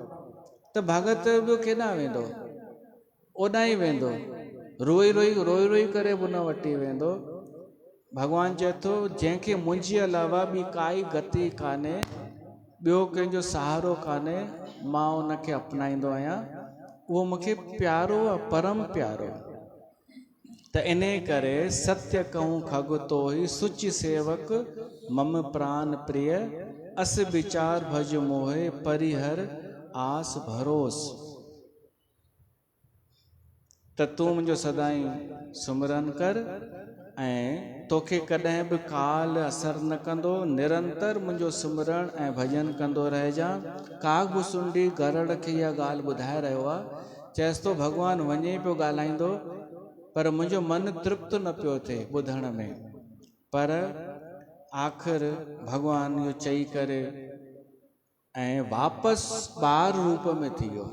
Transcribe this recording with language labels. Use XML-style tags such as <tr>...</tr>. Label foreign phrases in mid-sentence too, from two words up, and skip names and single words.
<sd>त भगत बि केॾां वेंदो, ओॾां ई वेंदो, रोई रोई करे बि उन वटि वेंदो। भॻवानु चए थो, जंहिंखे मुंहिंजे अलावा ॿी काई गति कान्हे, ॿियो कंहिंजो सहारो कान्हे, मां उनखे अपनाईंदो आहियां, उहो मूंखे प्यारो आहे, परम प्यारो।</sd> <awa>त इन करे सत्य कहूं खग तो ही, सुच सेवक मम प्राण प्रिय, अस विचार भज मोहे, परिहर आस भरोस।</awa> <sd>त तूं मुंहिंजो सदाई सुमरन कर, ऐं तोखे कॾहिं बि काल असर न कंदो। निरंतर मुंहिंजो सुमरण ऐं भॼन कंदो रहिजां। काग भुसुंडी गरुड़ खे इहा ॻाल्हि ॿुधाए रहियो आहे, चएसि थो भॻवानु वञे पियो ॻाल्हाईंदो, पर मुंहिंजो मन तृप्त न पियो थिए ॿुधण में। पर आख़िर भॻवानु इहो चई करे ऐं वापसि ॿार रूप में थी वियो।</sd>